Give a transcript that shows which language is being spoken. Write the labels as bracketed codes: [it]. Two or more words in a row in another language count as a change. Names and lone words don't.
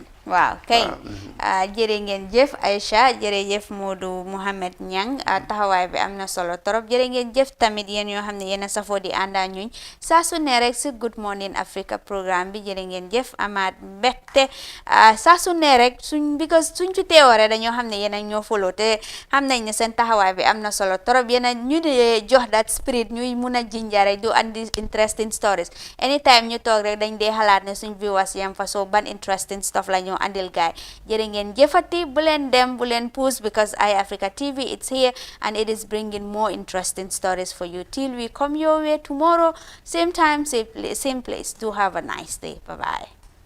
[wo] waaw kay jërë ngeen jëf Aïcha jërëjëf Modou Mohamed Niang taxawaay bi am na solo trop jërë ngeen jëf tamit yéen yoo xam ne yéen a safoo di àndaa ñuñ saa su ne rek si Good Morning Africa programme bi jërë ngeen jëf amaat mbégte saa su ne rek suñ fi teewoore dañoo xam ne yéen a ñoo follow te xam nañ ne seen taxawaay bi am na solo trop yéen a ñu di jox [en] that spirit [wo] ñuy mun a jinjare du andi [en] interesting stories anytime [wo] ñu toog rek dañ dee xalaat ne suñ viewers yam fa soo ban [en] interesting stuff [wo] la ñu andil gaay jërë ngeen jëfati bu leen dem bu leen [en] pause because Eye Africa TV it's here and it is bringing more interesting stories for you till we come your way tomorrow same time same place do have a nice day bye bye